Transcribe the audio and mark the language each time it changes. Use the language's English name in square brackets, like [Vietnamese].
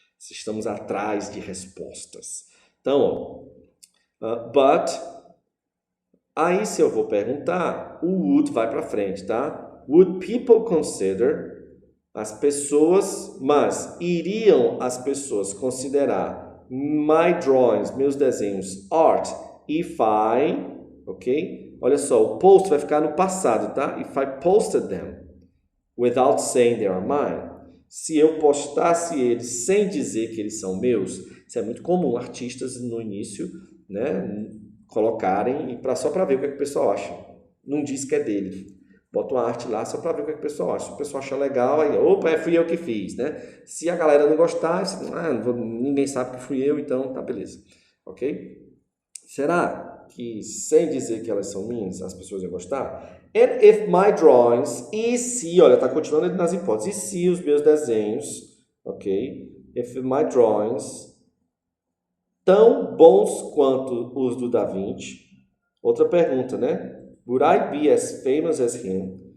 [Portuguese] Estamos atrás de respostas. Então, but, aí se eu vou perguntar, o would vai para frente, tá? [English] Would people consider, [Portuguese] as pessoas, mas iriam as pessoas considerar [English] my drawings, [Portuguese] meus desenhos, [English] art, if I, [Portuguese] ok? Olha só, o post vai ficar no passado, tá? [English] If I posted them without saying they are mine. [Portuguese] Se eu postasse eles sem dizer que eles são meus, isso é muito comum artistas no início, né, colocarem só para ver o que o pessoal acha. Não diz que é dele. Bota uma arte lá só para ver o que o pessoal acha. Se o pessoal achar legal, aí, opa, fui eu que fiz, né? Se a galera não gostar, ninguém sabe que fui eu, então tá beleza. Ok? Será que sem dizer que elas são minhas, as pessoas iam gostar? [English] And if my drawings, [Portuguese] e se, olha, tá continuando nas hipóteses, e se os meus desenhos, ok? [English] If my drawings, [Portuguese] tão bons quanto os do Da Vinci. Outra pergunta, né? [English] Would I be as famous as him?